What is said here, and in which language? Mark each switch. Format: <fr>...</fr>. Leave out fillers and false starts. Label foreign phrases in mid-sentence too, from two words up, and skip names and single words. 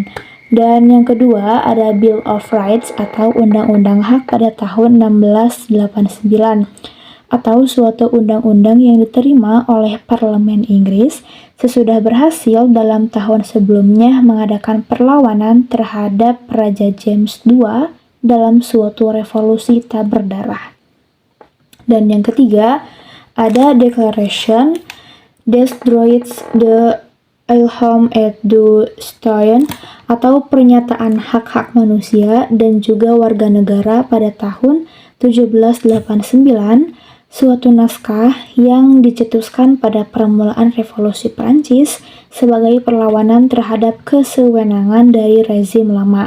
<id>Dan yang kedua ada Bill of Rights atau Undang-Undang Hak pada tahun 1689 atau suatu undang-undang yang diterima oleh Parlemen Inggris sesudah berhasil dalam tahun sebelumnya mengadakan perlawanan terhadap Raja James II dalam suatu revolusi tak berdarah. Dan yang ketiga ada Declaration des Droits de l'Homme et du Citoyen atau pernyataan hak-hak manusia dan juga warga negara pada tahun 1789, suatu naskah yang dicetuskan pada permulaan revolusi Prancis sebagai perlawanan terhadap kesewenangan dari rezim lama.</id>